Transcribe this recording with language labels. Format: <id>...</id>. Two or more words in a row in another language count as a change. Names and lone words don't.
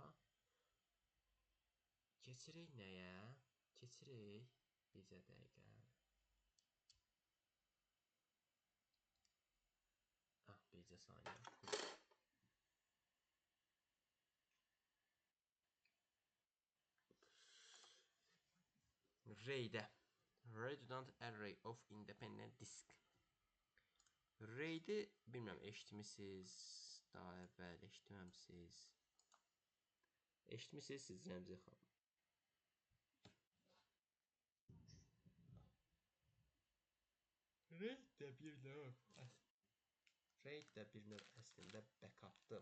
<az>Keçirik nəyə? Keçirik bizə dəqiqə. Bircə saniyə. RAID-ə.</az> <en>Redundant Array of Independent Disk.</en> <az>RAID-i bilmirəm, eşitmisiniz, daha əvvəl eşitməmisiniz. Eşitmisiniz siz Rəmzi xanım. RAID də bir növ əslində backupdır.</az>